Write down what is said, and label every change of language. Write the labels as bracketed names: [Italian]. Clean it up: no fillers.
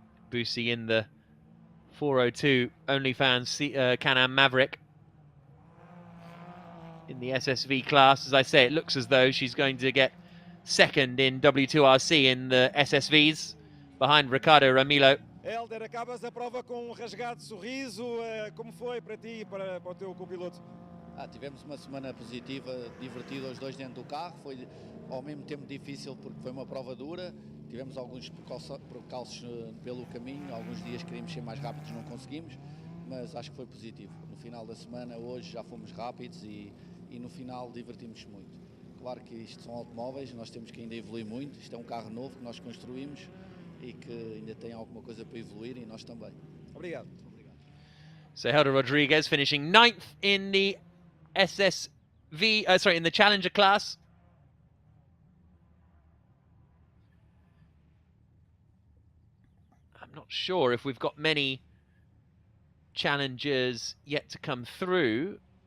[English] Busi in the 402 OnlyFans Can-Am Maverick in the SSV class. As I say, it looks as though she's going to get 2nd in W2RC in the SSVs behind Ricardo Ramilo. [Portuguese] Helder, acabas a prova com rasgado sorriso. Como foi para ti e para o teu copiloto? Tivemos uma semana positiva, divertida os dois dentro do carro. Foi ao mesmo tempo difícil porque foi uma prova dura. Tivemos alguns percalços pelo caminho. Alguns dias queríamos ser mais rápidos, não conseguimos. Mas acho que foi positivo. No final da semana, hoje, já fomos rápidos e no final divertimos muito. Claro que isto são automóveis, nós temos que ainda evoluir muito. Isto é um carro novo que nós construímos e que ainda tem alguma coisa para evoluir e nós também. Obrigado. [English] So Helder Rodriguez finishing 9th in the SSV, in the Challenger class. I'm not sure if we've got many challengers yet to come through.